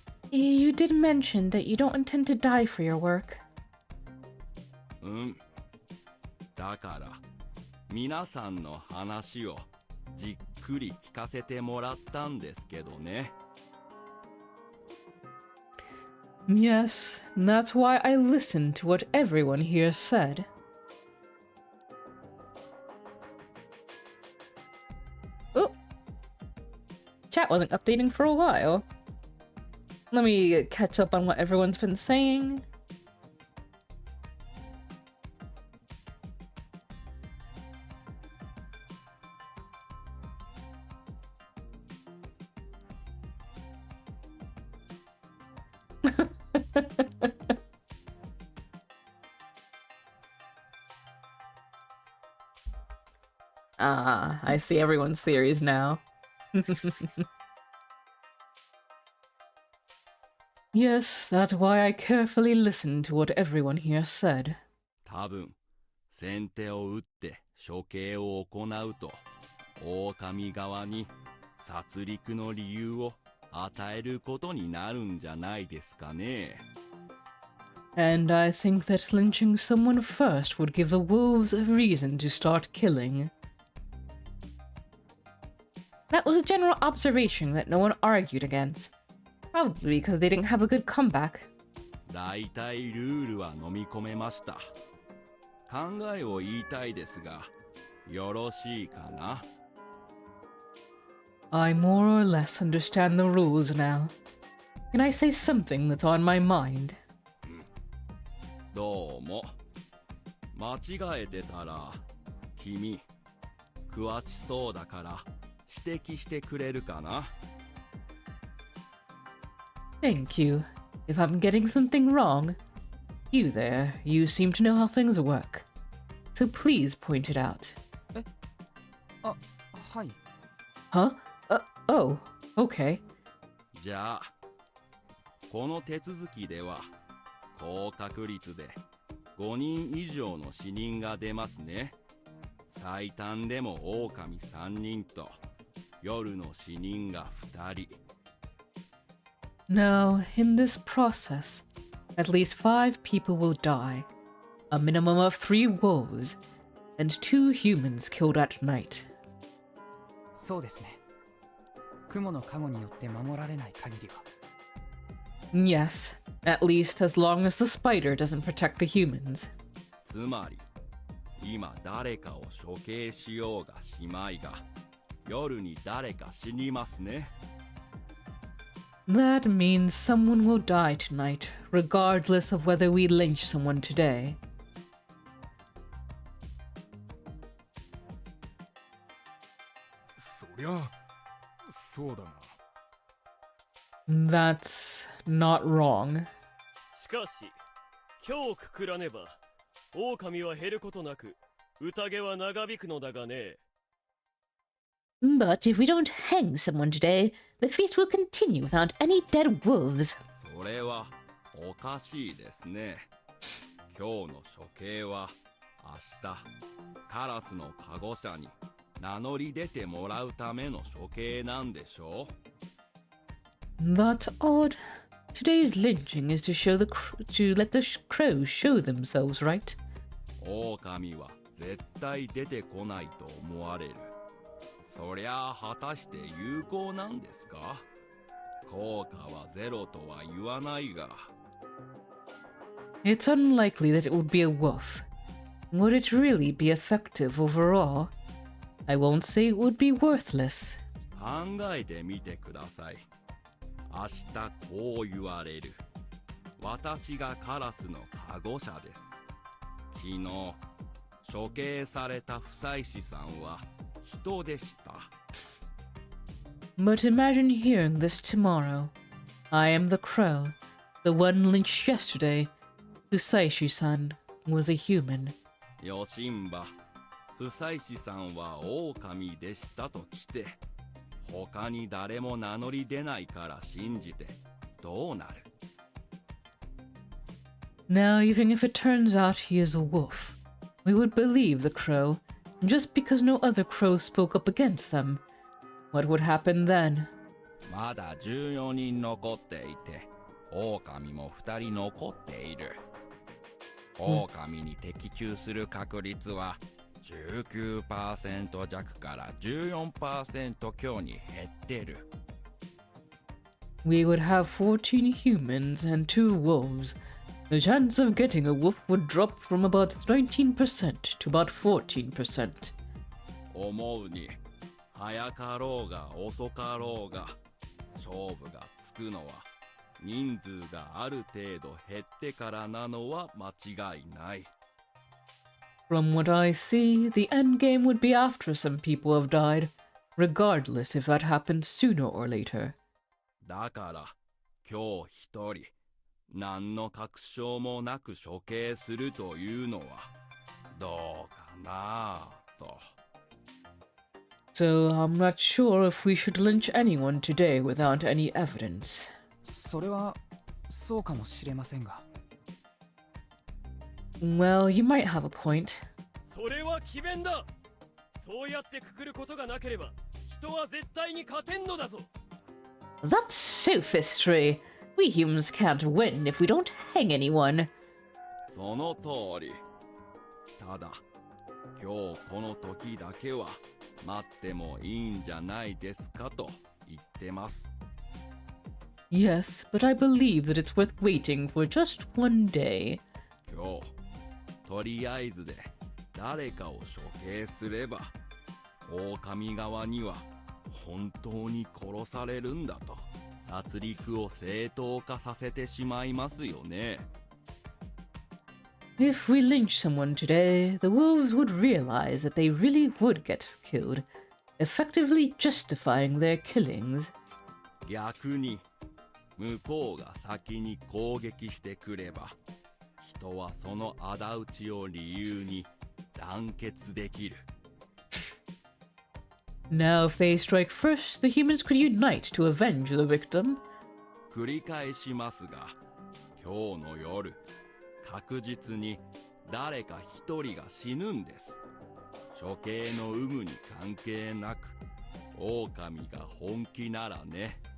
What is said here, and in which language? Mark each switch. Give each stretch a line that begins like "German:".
English: You did mention that you don't intend to die for your work.
Japanese: だから皆さんの話をじっくり聞かせてもらったんですけどね。
English: Yes, that's why I listened to what everyone here said. Oh! Chat wasn't updating for a while. Let me catch up on what everyone's been saying. Ah, I see everyone's theories now. Yes, that's why I carefully listened to what everyone here said.
Japanese: 多分、先手を打って処刑を行うと、狼側に殺戮の理由を与えることになるんじゃないですかね。
English: And I think that lynching someone first would give the wolves a reason to start killing. That was a general observation that no one argued against. Probably because they didn't have a good comeback.
Japanese: だいたいルールは飲み込めました。考えを言いたいですが、よろしいかな？
English: I more or less understand the rules now. Can I say something that's on my mind?
Japanese: どうも。間違えてたら、君、詳しそうだから指摘してくれるかな？
English: Thank you. If I'm getting something wrong, you there, you seem to know how things work. So please point it out.
Japanese: あ、はい。
English: Huh? Oh, okay.
Japanese: じゃあ、この手続きでは、高確率で5人以上の死人が出ますね。最短でも狼3人と夜の死人が2人。
English: Now, in this process, at least 5 people will die, a minimum of 3 wolves, and 2 humans killed at night.
Japanese: そうですね。雲の加護によって守られない限りは。
English: Yes, at least as long as the spider doesn't protect the humans.
Japanese: つまり、今誰かを処刑しようがしまいが、夜に誰か死にますね。
English: That means someone will die tonight, regardless of whether we lynch someone today.
Japanese: そりゃそうだな。
English: That's not wrong.
Japanese: しかし、今日くくらねば、狼は減ることなく、宴は長引くのだがね。
English: But if we don't hang someone today, the feast will continue without any dead wolves.
Japanese: それはおかしいですね。今日の処刑は明日カラスのカゴ車に名乗り出てもらうための処刑なんでしょう？
English: That's odd. Today's lynching is to let the crows show themselves, right?
Japanese: 狼は絶対出てこないと思われる。そりゃあ果たして有効なんですか？効果はゼロとは言わないが。
English: It's unlikely that it would be a wolf. Would it really be effective overall? I won't say it would be worthless.
Japanese: 考えてみてください。明日こう言われる。私がカラスのカゴ車です。昨日処刑された不妻子さんは人でした。
English: But imagine hearing this tomorrow. I am the crow, the one lynched yesterday. Usaishi-san was a human.
Japanese: よしんば、不妻子さんは狼でしたときて、他に誰も名乗り出ないから信じてどうなる？
English: Now, even if it turns out he is a wolf, we would believe the crow, just because no other crows spoke up against them. What would happen then?
Japanese: まだ14人残っていて、狼も2人残っている。狼に的中する確率は 19% 弱から 14% 強に減ってる。
English: We would have 14 humans and 2 wolves. The chance of getting a wolf would drop from about 19% to about 14%.
Japanese: 思うに、早かろうが遅かろうが、勝負がつくのは人数がある程度減ってからなのは間違いない。
English: From what I see, the endgame would be after some people have died, regardless if that happened sooner or later.
Japanese: だから今日一人何の確証もなく処刑するというのはどうかなと。
English: So I'm not sure if we should lynch anyone today without any evidence.
Japanese: それはそうかもしれませんが。
English: Well, you might have a point.
Japanese: それは詭弁だ。そうやってくくることがなければ人は絶対に勝てんのだぞ。
English: That's sophistry. We humans can't win if we don't hang anyone.
Japanese: その通り。ただ、今日この時だけは待ってもいいんじゃないですかと言ってます。
English: Yes, but I believe that it's worth waiting for just one day.
Japanese: 今日、とりあえずで誰かを処刑すれば、狼側には本当に殺されるんだと殺戮を正当化させてしまいますよね。
English: If we lynch someone today, the wolves would realize that they really would get killed, effectively justifying their killings.
Japanese: 逆に、向こうが先に攻撃してくれば、人はその仇討ちを理由に団結できる。
English: Now, if they strike first, the humans could unite to avenge the victim.
Japanese: 繰り返しますが、今日の夜、確実に誰か一人が死ぬんです。処刑の有無に関係なく、狼が本気ならね。